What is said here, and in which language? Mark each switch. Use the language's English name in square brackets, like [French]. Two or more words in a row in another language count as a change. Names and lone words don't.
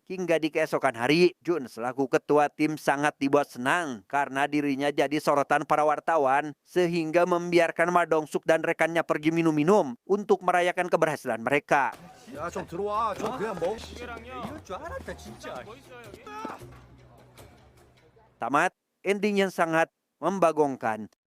[Indonesian] Hingga di keesokan hari, Jun selaku ketua tim sangat dibuat senang karena dirinya jadi sorotan para wartawan, sehingga membiarkan Ma Dong-suk dan rekannya pergi minum-minum untuk merayakan keberhasilan mereka. [Korean] 야, 좀 들어와. 좀 그냥 먹. 이럴 줄 알았다 진짜. [Indonesian] Tamat, ending yang sangat membagongkan.